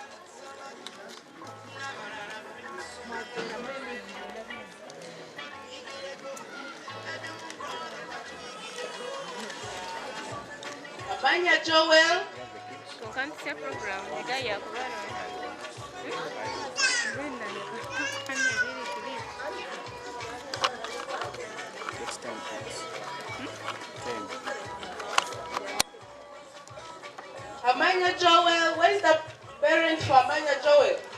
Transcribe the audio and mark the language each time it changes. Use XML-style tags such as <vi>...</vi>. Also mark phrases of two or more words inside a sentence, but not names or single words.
<nyn>Kanisa program ngaya kubana Amanya Joel,</nyn> <en>where is the parent for Amanya Joel?</en>